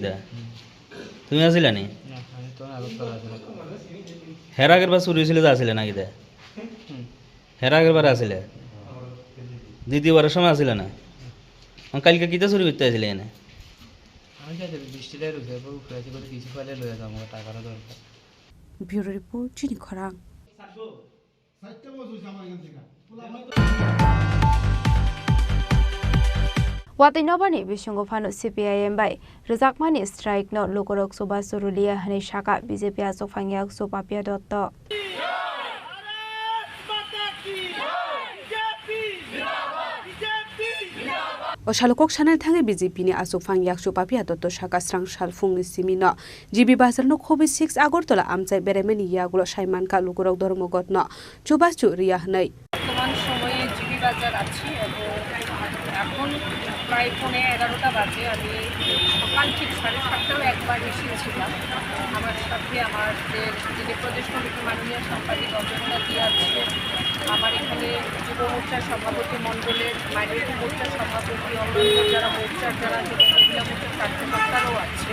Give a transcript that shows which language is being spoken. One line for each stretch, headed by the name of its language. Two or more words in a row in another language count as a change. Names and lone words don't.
Bangla: দে তুমি আসিলে নি? হের আগের বার শুরু হয়েছিল, আসিলে নাকি? দে হের আগের বার আসিলে, দ্বিতীয়বারের সময় আসিলে না? কালকে কিতা শুরু করতে আসলে এনে?
English: Bureau report, চিনি খরাং।
Kok Borok: Watai nobani bisungo phano CPIM bai rejakmani strike no lokorok soba surulia hani shaka BJP asok phangyak sopapia dotto Oshalokok chanel thange BJP ni asok phangyak sopapia dotto shaka strang shal fungni simino GB bazar no khobi 6 Agartala amchai beremeni yagulo Saiman ka lokorok ধর্মঘট no chubachu রিয়া nei
Bangla: বর্তমান সময়ে জিবি বাজার আছি এবং এখন প্রায় 11:30 বাজে। আমি সকাল ঠিক 7:30টাও একবার এসেছিলাম। আমার সাথে আমাদের যিনি প্রদেশ কমিটির মাননীয় সাংবাদিক অজন্তা আছে, আমার এখানে যুব মোর্চার সভাপতি মণ্ডলের, মাইনরিটি মোর্চার সভাপতি, অন্যান্য যারা মোর্চার যারা যুব মহিলা মোর্চার কার্যকর্তারাও আছে।